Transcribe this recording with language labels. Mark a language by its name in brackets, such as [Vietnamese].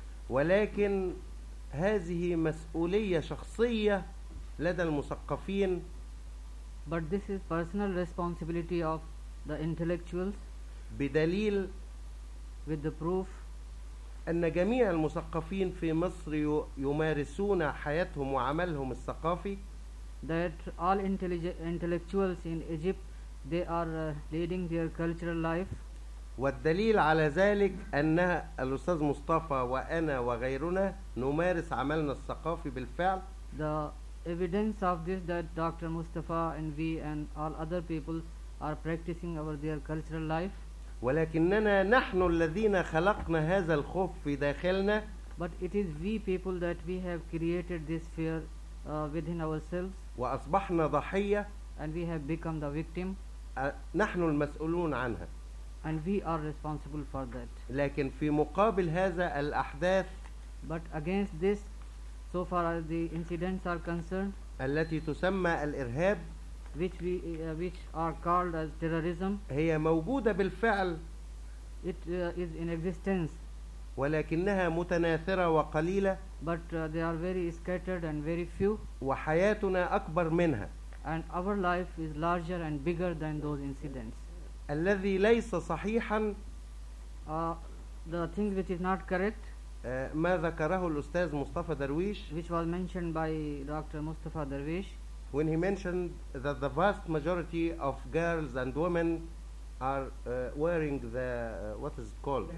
[Arabic] ولكن هذه مسؤولية شخصية لدى المثقفين. [English] But this is personal responsibility of the intellectuals. [Arabic] بدليل [English] with the proof [Arabic] أن جميع المثقفين في مصر يمارسون حياتهم وعملهم الثقافي. [English] That all intellectuals in Egypt they are leading their cultural life. [Arabic] والدليل على ذلك أن الأستاذ مصطفى وأنا وغيرنا نمارس عملنا الثقافي بالفعل. [English] The evidence of this that Dr. Mustafa and we and all other people are practicing our their cultural life. [Arabic] ولكننا نحن الذين خلقنا هذا الخوف في داخلنا. [English] But it is we people that we have created this fear within ourselves. [Arabic] وأصبحنا ضحية. [English] And we have become the victim. [Arabic] نحن المسؤولون عنها. [English] And we are responsible for that. [Arabic] لكن في مقابل هذا الأحداث. [English] But against this, so far as the incidents are concerned. [Arabic] التي تسمى الإرهاب. [English] Which are called as terrorism. [Arabic] هي موجودة بالفعل. [English] It is in existence. [Arabic] ولكنها متناثرة وقليلة. [English] But they are very scattered and very few. [Arabic] وحياتنا أكبر منها. [English] And our life is larger and bigger than those incidents. [Arabic] الذي ليس صحيحا. [English] The thing which is not correct. [Arabic] ما ذكره الأستاذ مصطفى درويش. [English] Which was mentioned by Dr. Mustafa Darwish. When he mentioned that the vast majority of girls and women are wearing the what is it called?